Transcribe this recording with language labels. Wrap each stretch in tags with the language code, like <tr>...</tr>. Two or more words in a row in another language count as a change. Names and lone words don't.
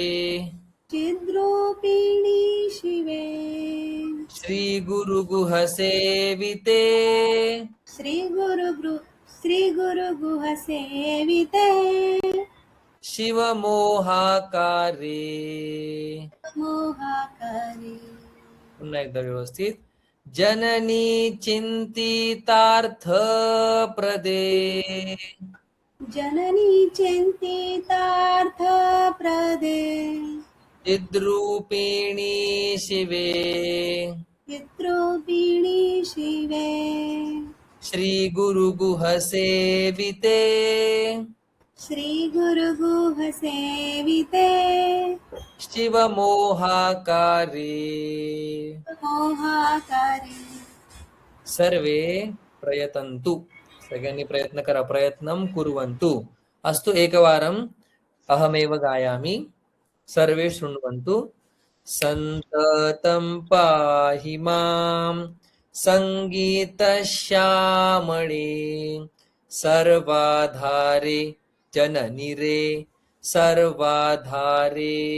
<sa>चिद्रूपिणी शिवे। श्री गुरु गुह सेविते, श्री गुरु श्री गुरु गुह सेविते शिवमोहाकारे. मोहाकरे</sa> <mr>पुन्हा एकदा व्यवस्थित.</mr> <sa>जननी चिंतितार्थ प्रदे जननी चिंतितार्थ प्रदे चिद्रूपिणी शिवे पितृपिणी शिवे श्री गुरु गुह सेविते श्री गुरु गुह सेविते शिव मोहाकारे. मोहाकरे सर्वे प्रयतन्तु.</sa> <mr>सगळ्यांनी प्रयत्न करा.</mr> <sa>प्रयत्नं कुर्वन्तु. अस्तु एकवारम् अहमेव गायामि. सर्वे शृण्वन्तु. सन्ततं पाहि मां संगीतश्यामळे सर्वाधारे जननि रे सर्वाधारे.</sa>